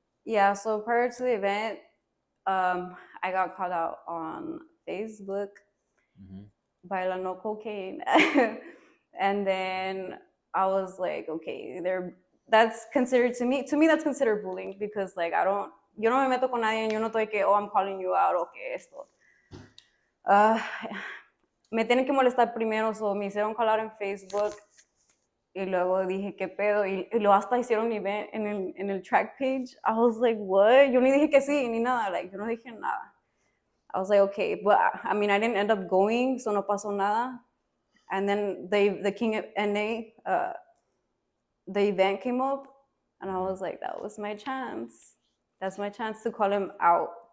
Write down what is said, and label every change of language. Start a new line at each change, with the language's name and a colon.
English: Yeah, so prior to the event, I got called out on Facebook by La No Cocaine. And then I was like, okay, that's considered to me that's considered bullying because like
Spanish: yo no me meto con nadie, yo no estoy que,
English: oh, I'm calling you out,
Spanish: o que esto. Me tienen que molestar primero, so me hicieron call out en Facebook y luego dije, ¿qué pedo? Y luego hasta hicieron un event en el track page.
English: I was like, what?
Spanish: Yo ni dije que sí, ni nada, like, yo no dije nada.
English: I was like, okay, but I mean, I didn't end up going, so
Spanish: no pasó nada.
English: And then the King of NA, the event came up, and I was like, that was my chance. That's my chance to call him out.